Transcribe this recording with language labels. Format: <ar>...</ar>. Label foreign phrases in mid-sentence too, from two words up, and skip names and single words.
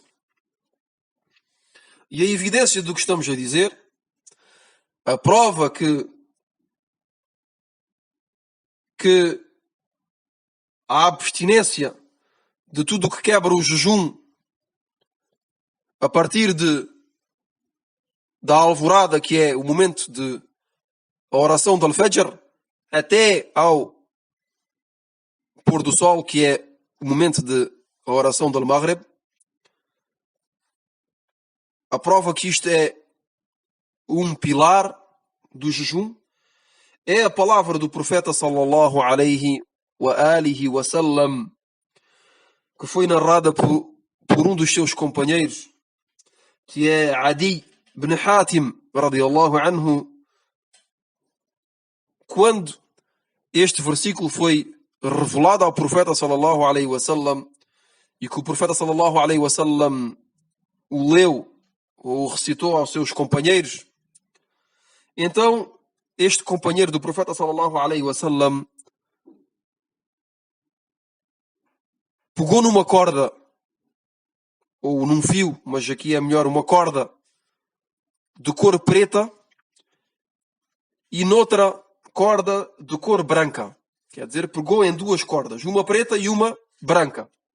<pt>E a evidência do que estamos a dizer, a prova que a abstinência de tudo o que quebra o jejum a partir da alvorada, que é o momento de a oração do Al-Fajr, até ao pôr do sol, que é o momento de a oração do Maghrib, a prova que isto é um pilar do jejum é a palavra do profeta</pt> <ar>صلى الله عليه وعلى آله وسلم,</ar> <pt>que foi narrada por um dos seus companheiros, que é Adi ibn Hatim</pt> <ar>رضي الله عنه,</ar> <pt>quando este versículo foi revelado ao profeta</pt> <ar>صلى الله عليه وسلم</ar> <pt>e que o profeta</pt> <ar>صلى الله عليه وسلم</ar> <pt>o leu ou o recitou aos seus companheiros, então este companheiro do profeta</pt> <ar>صلى الله عليه وسلم</ar> <pt>pegou numa corda ou num fio, mas aqui é melhor uma corda de cor preta e noutra corda de cor branca. Quer dizer, pegou em duas cordas, uma preta e uma branca.</pt>